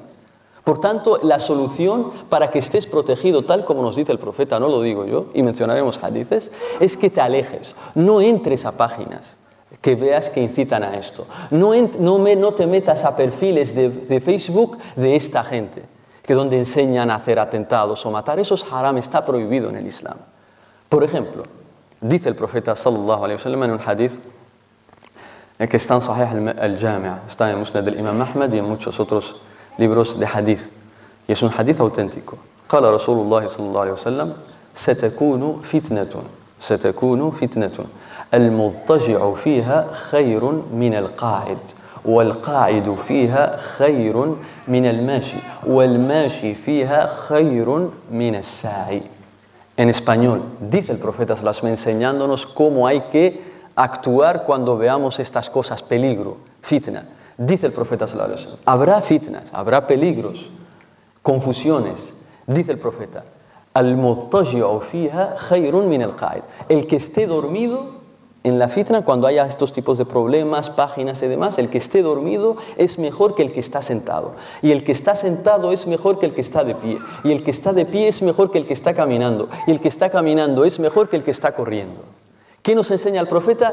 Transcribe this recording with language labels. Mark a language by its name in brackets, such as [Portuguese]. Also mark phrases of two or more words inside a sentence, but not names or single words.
[Spanish] Por tanto, la solución para que estés protegido, tal como nos dice el profeta, no lo digo yo, y mencionaremos hadices, es que te alejes, no entres a páginas que veas que incitan a esto. No te metas a perfiles de Facebook de esta gente, que donde enseñan a hacer atentados o matar. Eso es haram, está prohibido en el Islam. Por ejemplo, dice el profeta [Arabic] صلى الله عليه وسلم [Spanish] en un hadith que está en Sahih al-Jami', está en Musnad del Imam Ahmad y en muchos otros libros de hadith. Y es un hadith auténtico. [Arabic] قال رسول الله صلى الله عليه وسلم ستكون فتنة. المضطجع فيها خير من القاعد والقاعد فيها خير من الماشي والماشي فيها خير من الساعي. [Spanish] En español, dice el profeta [Arabic] صلى الله عليه وسلم, [Spanish] enseñándonos cómo hay que actuar cuando veamos estas cosas, peligro, fitna. Dice el profeta [Arabic] صلى الله عليه وسلم, [Spanish] habrá fitnas, habrá peligros, confusiones. Dice el profeta, [Arabic] المضطجع فيها خير من القاعد. [Spanish] El que esté dormido en la fitna, cuando haya estos tipos de problemas, páginas y demás, el que esté dormido es mejor que el que está sentado. Y el que está sentado es mejor que el que está de pie. Y el que está de pie es mejor que el que está caminando. Y el que está caminando es mejor que el que está corriendo. ¿Qué nos enseña el profeta?